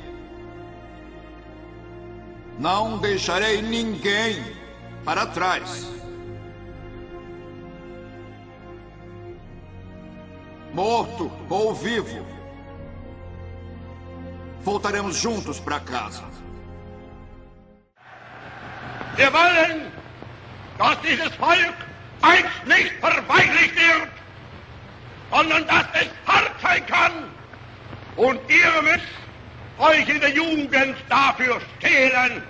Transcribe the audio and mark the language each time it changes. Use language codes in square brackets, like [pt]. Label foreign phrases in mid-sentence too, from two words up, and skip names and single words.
[pt] Não deixarei ninguém para trás. Morto ou vivo, voltaremos juntos para casa. [de] Wir wollen, dass dieses Volk einst nicht verweichlicht wird, sondern dass es hart sein kann. Und ihr müsst euch in der Jugend dafür stehlen.